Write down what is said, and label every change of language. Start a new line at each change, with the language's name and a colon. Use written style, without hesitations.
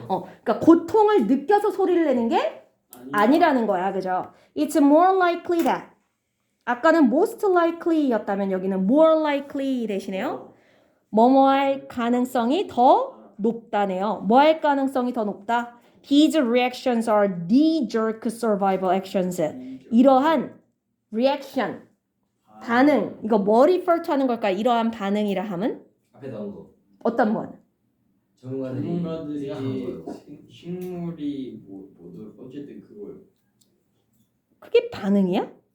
Korean: 그러니까 고통을 느껴서 소리를 내는 게 아니라는 거야, 그죠?
English: It's more likely that.
Korean: 아까는 most likely였다면 여기는 more likely 대신에요. 뭐뭐 할 가능성이 더 높다네요. 뭐 할 가능성이 더 높다?
English: These reactions are knee-jerk survival actions.
Korean: 이러한 reaction, 반응, 이거 뭐 refer to 하는 걸까? 이러한 반응이라 함은? 앞에 나온 거. 어떤 뭐? 전문가들이 생각한 거예요. 식물이 어쨌든 그거요. 그게 반응이야?